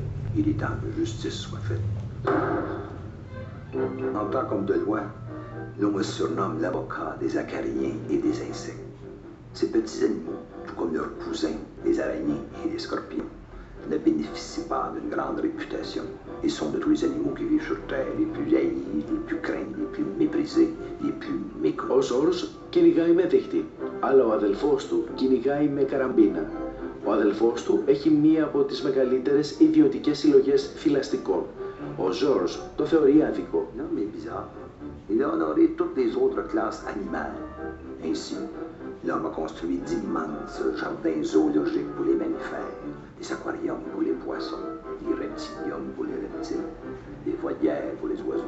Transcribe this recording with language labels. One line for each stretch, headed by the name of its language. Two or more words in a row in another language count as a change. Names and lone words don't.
French: Il est temps que justice soit faite. En tant qu'homme de loi, l'on me surnomme l'avocat des acariens et des insectes. Ces petits animaux, tout comme leurs cousins, les araignées et les scorpions, ne bénéficient pas d'une grande réputation et sont de tous les animaux qui vivent sur Terre les plus haïs, les plus craints, les plus méprisés, les plus méconnus.
Greek: Ο Ζορζ κυνηγάει με δίχτυ, αλλά ο αδελφός του κυνηγάει με καραμπίνα. Ο αδελφός του έχει μία από τις μεγαλύτερες ιδιωτικές συλλογές θηλαστικών. Ο Ζορζ το θεωρεί άδικο.
French: L'homme est bizarre. Il a honoré toutes les autres classes animales. Ainsi, l'homme a construit d'immenses jardins zoologiques pour les mammifères, des aquariums pour les poissons, des reptiliums pour les reptiles, des volières pour les oiseaux.